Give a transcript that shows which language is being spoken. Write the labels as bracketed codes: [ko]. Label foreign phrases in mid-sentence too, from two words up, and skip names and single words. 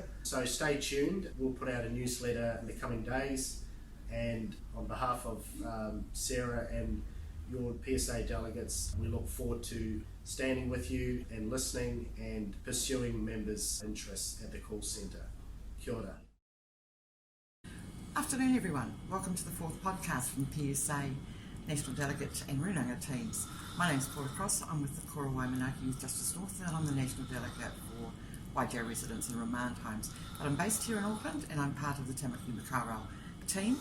[en] So stay tuned. We'll put out a newsletter in the coming days. And on behalf of Sarah and your PSA delegates, we look forward to standing with you and listening and pursuing members' interests at the call centre. [mi] Kia ora. [en] Afternoon everyone, welcome to the 4th podcast from PSA National Delegate and Runanga teams. My name's Paula Cross, I'm with the korowai Maanki Youth Justice North, and I'm the National Delegate for YJ Residence and Remand Homes. But I'm based here in Auckland and I'm part of the Tāmaki Makaurau team.